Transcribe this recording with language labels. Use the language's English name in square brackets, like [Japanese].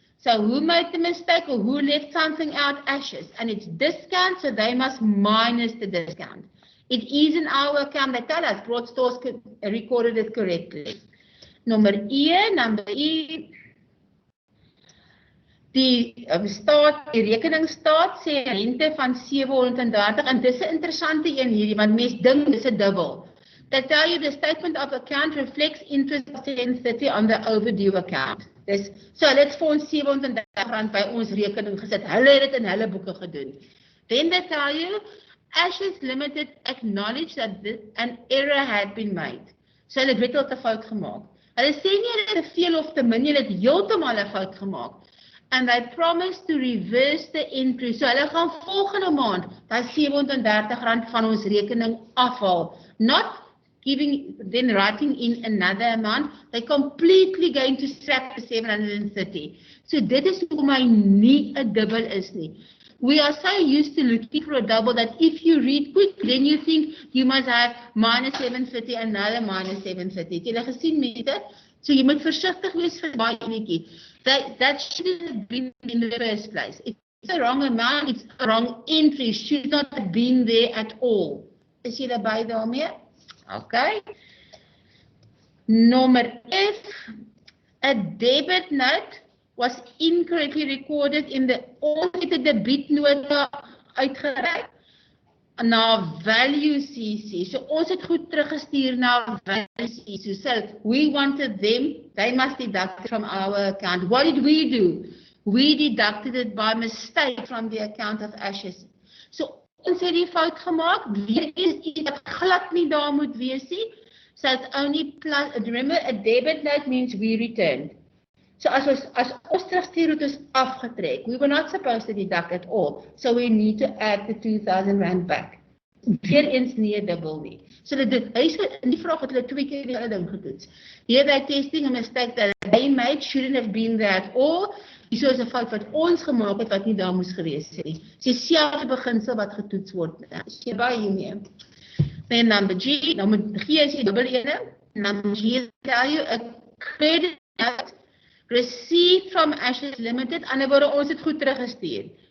[English] So who made the mistake or who left something out? Ashes. And it's discount, so they must minus the discount. It is in our account. They tell us Broadstores recorded it correctly. Number E. [Afrikaans] Die rekening staat sê rente van 730 en dis 'n interessante een hierdie want mense dink dis 'n dubbel. [English] They tell you the statement of account reflects interest of 1030 on the overdue account. So let's [Afrikaans] vir ons R730 by ons rekening gesit. Hulle het dit in hulle boeke gedoen. [English] Then they tell you Access Limited acknowledged that an error had been made. [Afrikaans] So hulle het al 'n fout gemaak. Hulle sê nie hulle het te veel of te min, hulle het heeltemal 'n fout gemaak. [English] And they promised to reverse the entry. [Afrikaans] So hulle gaan volgende maand daai R730 van ons rekening afhaal. [English] Not then writing in another amount. They're completely going to scrap the 730. [Afrikaans] So dit is hoekom hy nie 'n dubbel is nie. [English] We are so used to looking for a double that if you read quick, then you think you must have minus 730 and another minus 730. [Afrikaans] Het julle gesien mense? So jy moet versigtig wees vir daai enetjie. [English] That shouldn't have been in the first place. If it's a wrong amount, it's a wrong entry. Should not have been there at all. [Afrikaans] Is jy daarby daarmee? [English] Okay. Number F, a debit note was incorrectly recorded in the [Afrikaans] debietnota uitgereik na [English] value CC. [Afrikaans] So ons het goed teruggestuur na value CC. [English] So we wanted them, they must deduct it from our account. What did we do? We deducted it by mistake from the account of Ashes. [Afrikaans] So ons het die fout gemaak, weer is iets wat glad nie daar moet wees nie. [English] So it's only plus, remember a debit note means we returned. [Afrikaans] So as ons terugstuur het ons afgetrek. [English] We were not supposed to deduct at all. So we need to add the R2,000 back. [Afrikaans] Weer eens nie 'n dubbel nie. So hy sê in die vraag het hulle 2 keer die hele ding getoets. [English] Here they testing a mistake that they made shouldn't have been there at all. [Afrikaans] Dis is 'n fout wat ons gemaak het wat nie daar moes gewees het nie. Dis dieselfde beginsel wat getoets word. Is jy by hiermee? [English] Then number G, [Afrikaans] nou moet G is die dubbel ene. [English] Number G tell you a credit note received from Ashes Limited, [Afrikaans] ander woorde ons het goed teruggestuur.